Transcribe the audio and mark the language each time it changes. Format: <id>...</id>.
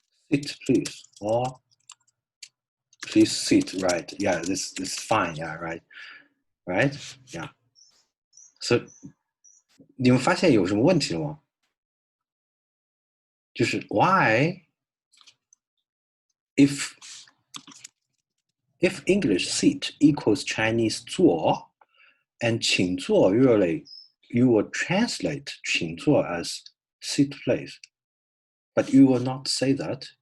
<en>Sit, please, or please sit, right? Yeah, this is fine, yeah, right? Right? Yeah.</en> <zh>So 你们发现有什么问题了吗？</zh> <en>就是 why if English seat equals Chinese 坐 and 请坐 usually you would translate 请坐 as sit please, but you will not say that.</en>